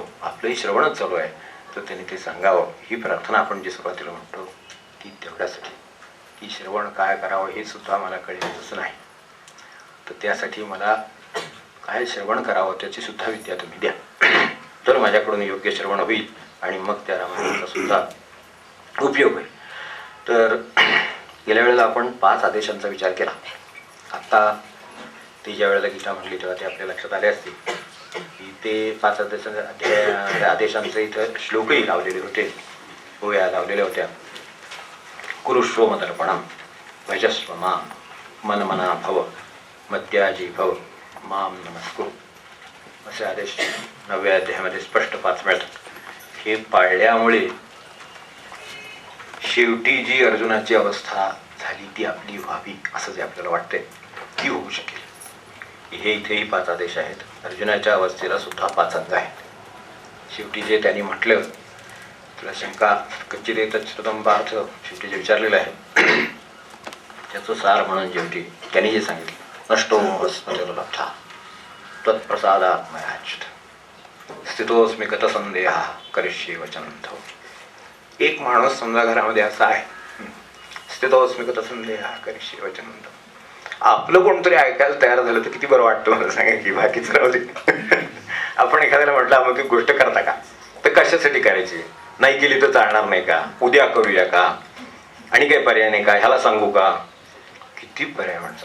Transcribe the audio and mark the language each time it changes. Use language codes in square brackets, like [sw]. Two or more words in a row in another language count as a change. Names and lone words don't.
[mr] आपलंही श्रवणच चालू आहे तर त्यांनी ते सांगावं. ही प्रार्थना आपण जी सुरुवातीला म्हणतो की तेवढ्यासाठी की श्रवण काय करावं हे सुद्धा मला कळेलच नाही, तर त्यासाठी मला काय श्रवण करावं त्याची सुद्धा विद्या तुम्ही द्या, तर माझ्याकडून योग्य श्रवण होईल आणि मग त्या रामायणाचा सुद्धा उपयोग होईल. तर गेल्या वेळेला आपण 5 आदेशांचा विचार केला. आत्ता ती ज्या वेळेला गीता म्हणली तेव्हा ते आपल्या लक्षात आले असतील की ते 5 आदेशांचे इथं श्लोकही लावलेले होते, ओव्या लावलेल्या होत्या. [sa] कुरुष्व मदर्पणम, भजस्व माम, मनमना भव, मत्याजी भव, माम नमस्कुरु, [mr] असे आदेश 9व्या अध्यायामध्ये स्पष्ट 5 मिळतात. हे पाळल्यामुळे शेवटी जी अर्जुनाची अवस्था झाली ती आपली व्हावी असं जे आपल्याला वाटतंय ती होऊ शकेल. हे इथेही 5 आदेश आहेत. अर्जुनाच्या अवस्थेला सुद्धा 5 अंग आहेत. शेवटी जे त्यांनी म्हटलं, तुला शंका [sa] कच्चित येतच श्रुतम पार्थ, [mr] शेवटी जे विचारलेलं आहे त्याचं सार म्हणून शेवटी त्यांनी जे सांगितलं, [sa] नष्टो स्मृतिर्लब्धा त्वत्प्रसादात् मयाच्युत स्थितोऽस्मि गतसंदेहः करिष्ये वचनं तव. [mr] एक माणूस समजा घरामध्ये असा आहे, [sa] स्थितोऽस्मि गतसंदेहः करिष्ये वचनं तव. [mr] आपलं कोणतरी ऐकायला तयार झालं तर किती बरं वाटतं मला सांगा की बाकीच राहू दे. आपण एखाद्याला म्हटलं आपण ती गोष्ट करता का, तर कशासाठी करायची, नाही केली तर चालणार नाही का, उद्या करूया का, आणि काही पर्याय नाही का, ह्याला सांगू का, किती पर्याय माणसाला.